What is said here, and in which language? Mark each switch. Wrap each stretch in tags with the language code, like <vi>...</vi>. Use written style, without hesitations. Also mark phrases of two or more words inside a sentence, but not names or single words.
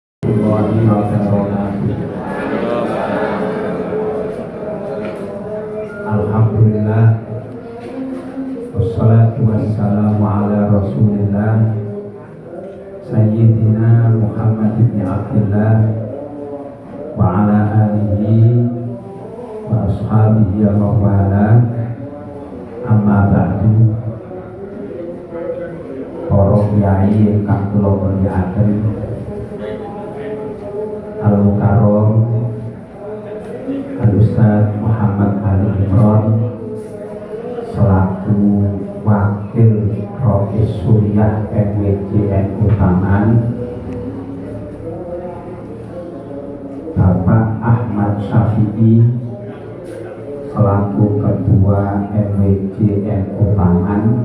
<ar>ورحمة الله وبركاته الحمد لله والصلاة والسلام على رسول الله سيدنا محمد بن عبد الله وعلى آله وأصحابه ووالاه. أما بعد.</ar> <jv>Para kiai ingkang kula mulyakaken,</jv> <ar>المكرم الأستاذ</ar> <jv>Muhammad Ali Imron selaku Wakil Rois Suriah MWJNU Taman, Bapak Ahmad Syafi'i selaku Ketua MWJNU Taman,</jv>